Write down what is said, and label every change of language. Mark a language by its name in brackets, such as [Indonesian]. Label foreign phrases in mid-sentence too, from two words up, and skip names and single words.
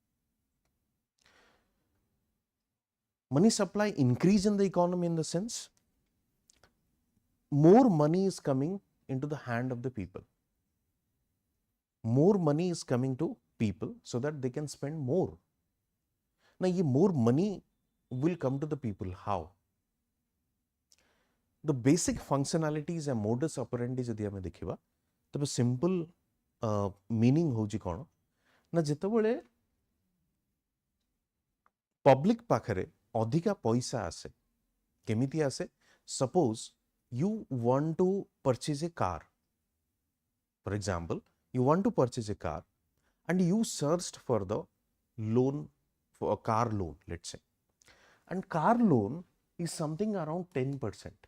[English] Money supply increase in the economy in the sense, more money is coming into the hand of the people. More money is coming to people so that they can spend more. Now, ye more money will come to the people. How? The basic functionalities and modus operandi [Odia] ଯଦି ଆମେ ଦେଖିବା, ତେବେ [English] simple meaning [Odia] ହେଉଛି କଣ ନା, ଯେତେବେଳେ public ପାଖରେ ଅଧିକା ପଇସା ଆସେ, କେମିତି ଆସେ? [English] Suppose you want to purchase a car. For example, you want to purchase a car and you searched for the loan, for a car loan, let's say. And car loan is something around 10%.